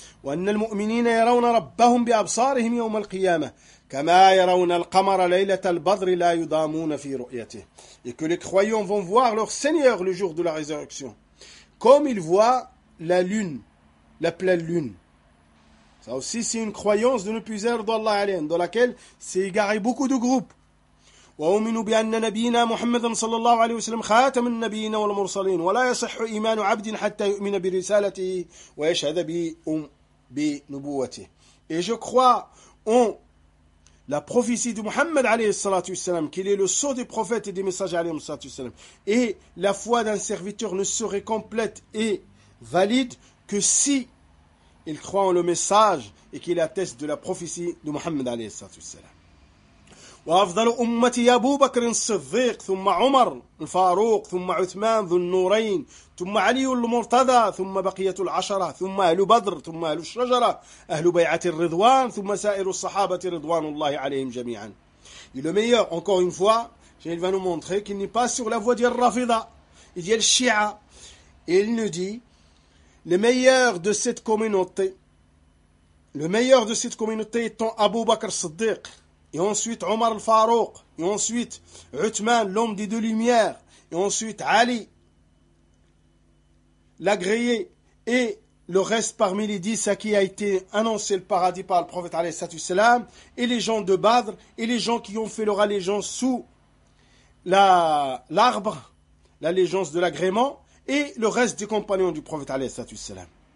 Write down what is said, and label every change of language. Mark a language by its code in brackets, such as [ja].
[ar] وَأَنَّ الْمُؤْمِنِينَ يَرَوْنَ رَبَّهُمْ بِأَبْصَارِهِمْ يَوْمَ الْقِيَامَةِ كَمَا يَرَوْنَ الْقَمَرَ لَيْلَةَ الْبَدْرِ لَا يُضَامُونَ فِي رُؤْيَتِهِ. [fr] Et que les croyants vont voir leur Seigneur le jour de la résurrection, comme ils voient la lune, la pleine lune. Ça aussi, c'est une croyance de nos plusieurs, d'Allah alayhim, dans laquelle s'est égaré beaucoup de groupes. [ar] وأؤمن بأن نبينا محمد صلى الله عليه وسلم خاتم النبيين والمرسلين ولا يصح إيمان عبد حتى يؤمن برسالته ويشهد بنبوته. [fr] Et je crois en la prophétie de Mohammed عليه الصلاة والسلام, qu'il est le sceau des prophètes et des messagers عليه الصلاة والسلام. Et la foi d'un serviteur ne serait complète et valide que si il croit en le message et qu'il atteste de la prophétie de Mohammed عليه الصلاة والسلام. [ar] وأفضل أمتي أبو بكر الصديق ثم عمر الفاروق ثم عثمان ذو النورين ثم علي المرتضى ثم بقية العشرة ثم أهل بدر ثم أهل الشجرة أهل بيعة الرضوان ثم سائر الصحابة رضوان الله عليهم جميعا. [fr] Et le meilleur, encore une fois, il va nous montrer qu'il n'est pas sur la voie des Rafida et des Shia. Il nous dit le meilleur de cette communauté, le meilleur de cette communauté étant Abu Bakr Siddiq. Et ensuite Omar al-Farouq, et ensuite Uthman, l'homme des deux lumières, et ensuite Ali, l'agréé, et le reste parmi les dix à qui a été annoncé le paradis par le prophète alayhi salatu wasalam, et les gens de Badr, et les gens qui ont fait leur allégeance sous l'arbre, l'allégeance de l'agrément, et le reste des compagnons du prophète alayhi salatu wasalam.